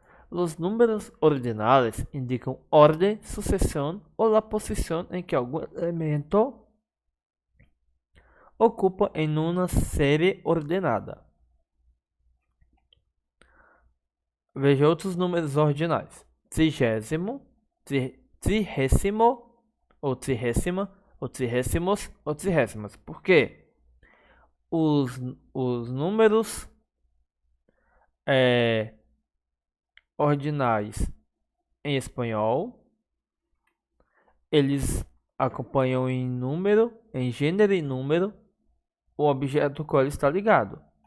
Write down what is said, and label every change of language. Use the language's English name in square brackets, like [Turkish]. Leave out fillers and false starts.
[Spanish] Los números ordinales indican orden, sucesión o la posición en que algún elemento ocupa en una serie ordenada. [Portuguese] Veja outros números ordinais. Trigésimo, trigésimo, ou trigésima, ou trigésimos, ou trigésimas. Por quê? Os números ordinais em espanhol, eles acompanham em número, em gênero e número, o objeto com ele está ligado.